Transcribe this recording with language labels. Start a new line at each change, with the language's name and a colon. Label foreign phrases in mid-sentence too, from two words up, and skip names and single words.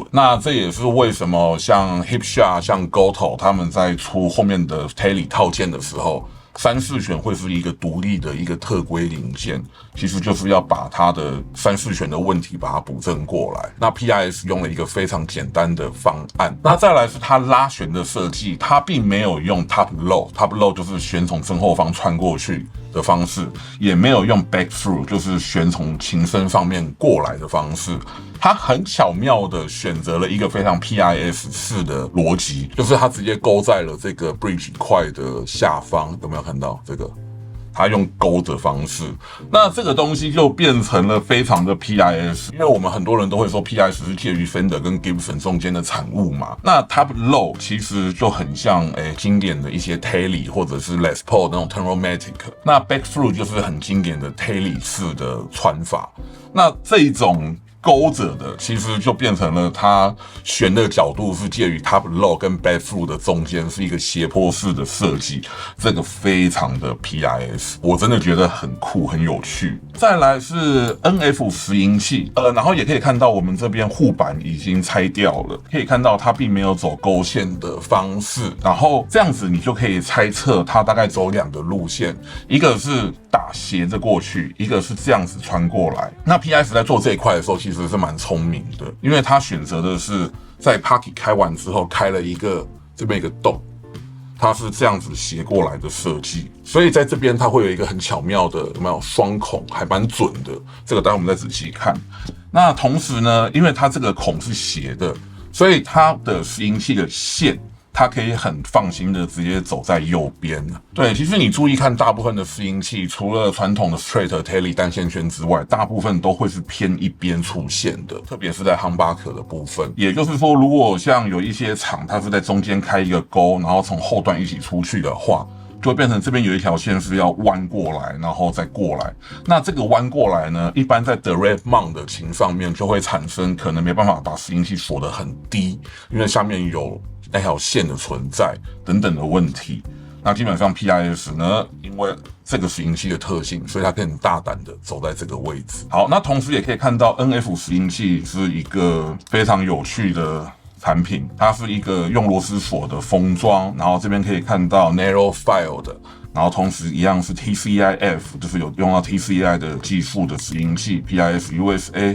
Chinese: 那這也是為什麼像 Hipshot、像 Gotoh 他們在出後面的 Tele 套件的时候，3、4弦會是一個獨立的一個特規零件，其實就是要把它的3、4弦的問題把它補正過來。那 PIS 用了一個非常簡單的方案。那再來是它拉弦的設計，它並沒有用
English: top low
Chinese: 就是弦從正後方穿過去的方式，也沒有用
English: back through
Chinese: 就是弦從琴身上面過來的方式。它很巧妙的選擇了一個非常 PIS 式的邏輯，就是它直接勾在了這個 bridge 塊的下方，有沒有看到這個？它用勾的方式，那這個東西就變成了非常的 PIS， 因為我們很多人都會說 PIS 是介於 Fender 跟 Gibson 中間的產物嘛。那
English: Top Low
Chinese: 其實就很像經典的一些 Tele 或者是 Les Paul 那種 Turnomatic， 那
English: Back Through
Chinese: 就是很經典的 Tele 式的穿法。那這種勾着的其實就變成了它弦的角度是介於
English: top low
Chinese: 跟
English: back through
Chinese: 的中間，是一個斜坡式的設計，這個非常的 PIS， 我真的覺得很酷很有趣。再來是 NF 拾音器，然後也可以看到我們這邊護板已經拆掉了，可以看到它並沒有走勾線的方式，然後這樣子你就可以猜測它大概走2個路線，一個是打斜着過去，一個是這樣子穿過來。那 PIS 在做這一塊的時候其實是蠻聰明的，因為他選擇的是在 Pocket 開完之後開了一個這邊一個洞，它是這樣子斜過來的設計，所以在這邊它會有一個很巧妙的有沒有雙孔，還蠻準的。這個待會我們再仔細看。那同時呢，因為它這個孔是斜的，所以它的拾音器的線，它可以很放心的直接走在右邊。對，其實你注意看，大部分的拾音器，除了傳統的 Straight、Tele 單線圈之外，大部分都會是偏一邊出現的，特別是在 Humbucker 的部分。也就是說，如果像有一些廠，它是在中間開一個溝，然後從後段一起出去的話，就會變成這邊有一條線是要彎過來，然後再過來。那這個彎過來呢，一般在
English: Direct Mount
Chinese: 的琴上面就會產生可能沒辦法把拾音器鎖得很低，因為下面有那條線的存在等等的問題。那基本上 PIS 呢，因為這個拾音器的特性，所以它可以很大膽的走在這個位置。好，那同時也可以看到 NF 拾音器是一個非常有趣的產品，它是一個用螺絲鎖的封裝，然後這邊可以看到
English: Narrow File
Chinese: 的，然後同時一樣是 TCIF， 就是有用到 TCI 的技術的拾音器 PIS USA。